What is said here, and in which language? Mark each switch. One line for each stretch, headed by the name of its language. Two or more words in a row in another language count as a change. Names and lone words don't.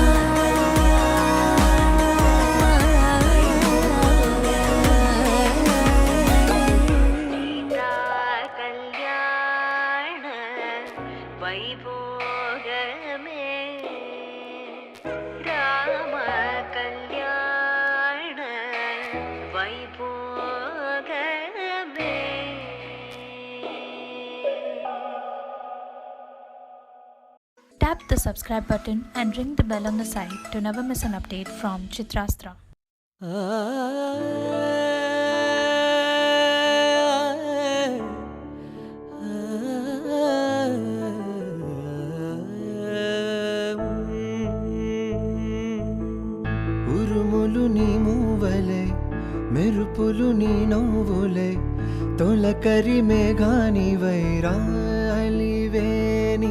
Telugu: సీతా కల్యాణ వైభోగమే రామ కల్యాణ వైభోగమే
English: Tap the subscribe button and ring the bell on the side to never miss an update from Chitrastra.
Telugu: ఉరుములు నీ మూవలే మెరుపులు నీ నవ్వులే తొలకరి మేఘాని వైరాలివేని